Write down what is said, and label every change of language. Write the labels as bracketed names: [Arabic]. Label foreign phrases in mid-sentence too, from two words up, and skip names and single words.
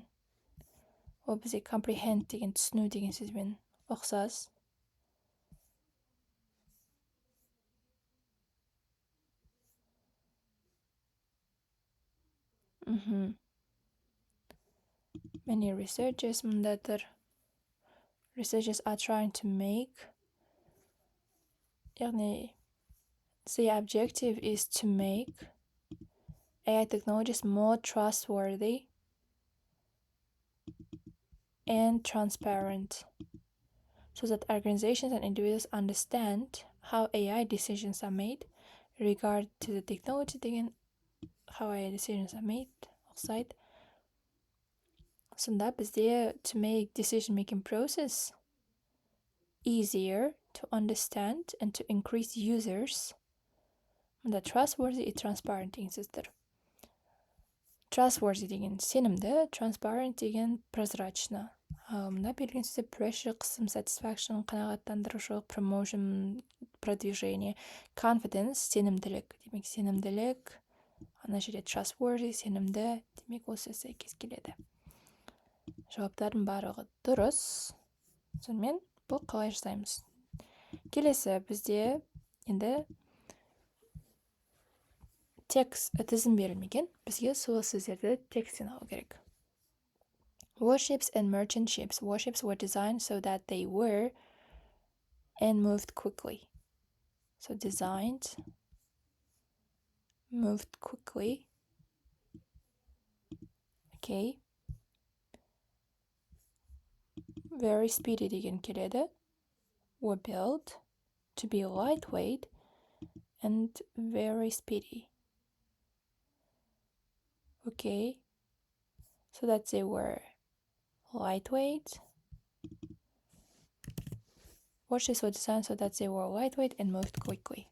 [Kazakh] Ол бізде comprehend деген түсіну деген сөзбен ұқсас. [English] Many researchers мұндадыр. Researchers are trying to make, яғни the objective is to make AI technologies more trustworthy and transparent so that organizations and individuals understand how AI decisions are made regard to the technology деген how AI decisions are made ұқсайды. [Kazakh] Сонда бізде [English] to make decision-making process easier to understand and to increase users. [Kazakh] Мұнда trustworthy и transparent деген сөздер. Trustworthy деген сенімді, transparent деген прозрачно. Мұнда берілген сөзде pressure, қысым, satisfaction, қанағаттандырушылық, promotion, продвижение, confidence, сенімділік. Демек, сенімділік, ана жерде trustworthy, сенімді, демек осы сәйкес келеді. Жауаптардың барлығы дұрыс. Сонымен бұл қалай жасаймыз? Келесі бізде енді текст тізім берілмеген. Бізге сол сөздерді текстен алу керек. [English] Warships and merchant ships. Warships were designed so that they were and moved quickly. So designed, moved quickly. Okay. Very speedy [Kazakh] деген келеді. [English] Were built to be lightweight and very speedy. Okay, so that they were lightweight. Warships were designed so that they were lightweight and moved quickly.